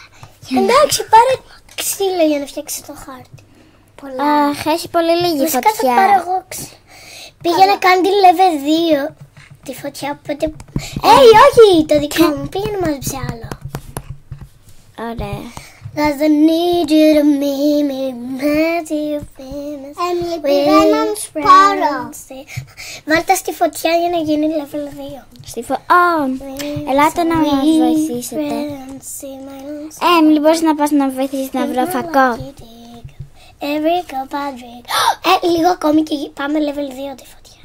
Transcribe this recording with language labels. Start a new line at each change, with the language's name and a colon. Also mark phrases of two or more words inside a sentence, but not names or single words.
Greek: Εντάξει, πάρε ξύλο για να φτιάξει το χάρτη. Αχ, έχει πολύ λίγη Βασικά θα πάρω φωτιά. εγώ ξύλο. Πήγα να κάνει τη level 2 τη φωτιά, οπότε... όχι, το δικό μου. Πήγα να μάζεψε άλλο. Ωραία.
English: Cause I need you to meet me, make you famous.
Greek: Έμιλι, πήγα έναν σπόρο. Βάλτε στη φωτιά για να γίνει level 2. Στη ελάτε να μας βοηθήσετε. Έμιλι, μπορείς να πας να βοηθήσεις να βρω φακό? Λίγο ακόμη και πάμε level 2 τη φωτιά.